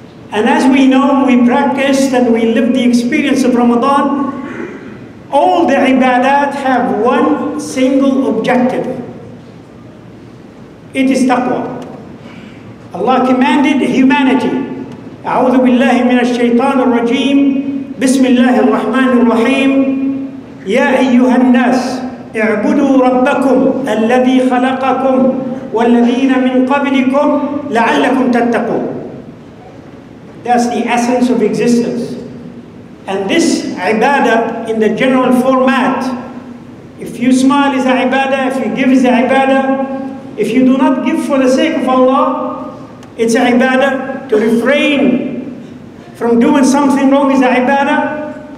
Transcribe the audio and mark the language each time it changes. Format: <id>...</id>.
<en>And as we know, we practiced and we lived the experience of Ramadan. All the ibadat have one single objective. It is taqwa. Allah commanded humanity.</en> <ar>أعوذ بالله من الشيطان الرجيم. بسم الله الرحمن الرحيم. يا أيها الناس اعبدوا ربكم الذي خلقكم والذين من قبلكم لعلكم تتقون.</ar> <en>That's the essence of existence. And this ibadah in the general format, if you smile is a ibadah, if you give is a ibadah, if you do not give for the sake of Allah, it's a ibadah. To refrain from doing something wrong is a ibadah.</en>